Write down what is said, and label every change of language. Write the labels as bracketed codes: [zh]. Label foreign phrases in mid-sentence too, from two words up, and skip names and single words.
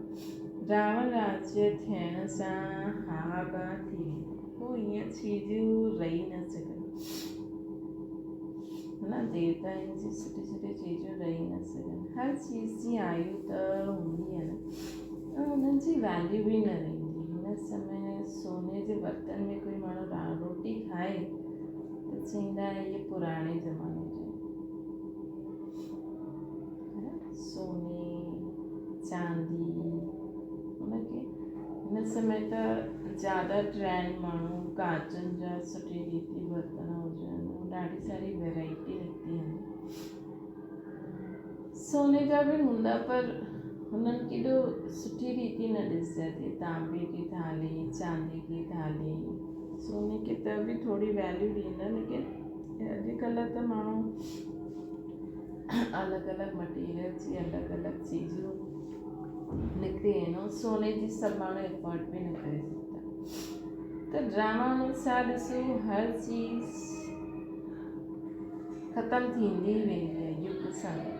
[sd] रावण राज्य थियण सां हाहाकार थी वेंदो। पोइ ईअं चीजूं रही न सघनि न। देवताउनि जी सुठी सुठी चीजूं रही न सघनि। हर चीज़ जी आयु त हूंदी आहे न ऐं उन्हनि जी वैल्यू बि न रहंदी। हिन समय सोने जे बर्तन में कोई माण्हू रोटी खाए त चईंदा इहे पुराणे ज़माने जो। सोने चांदी उनखे हिन समय त ज़्यादा ट्रेंड माण्हू काचनि जा सुठी रीति बर्तन हुजनि। ॾाढी सारी वैराइटी निकिती आहिनि। सोने जा बि हूंदा पर हुननि केॾो सुठी रीति न ॾिसजे। [hi] तांबे की थाली चांदी की थाली। [sd] सोने खे त बि थोरी वैल्यू ॾींदा लेकिन अॼुकल्ह त माण्हू अलॻि अलॻि मटीरियल जी अलॻि अलॻि चीजूं निकिरी आहिनि। सोने जी सभु माण्हू एफर्ट बि न करे सघंदा। त ड्रामा अनुसार ॾिसो हर चीज़ ख़तमु थींदी वेंदी आहे युग सां।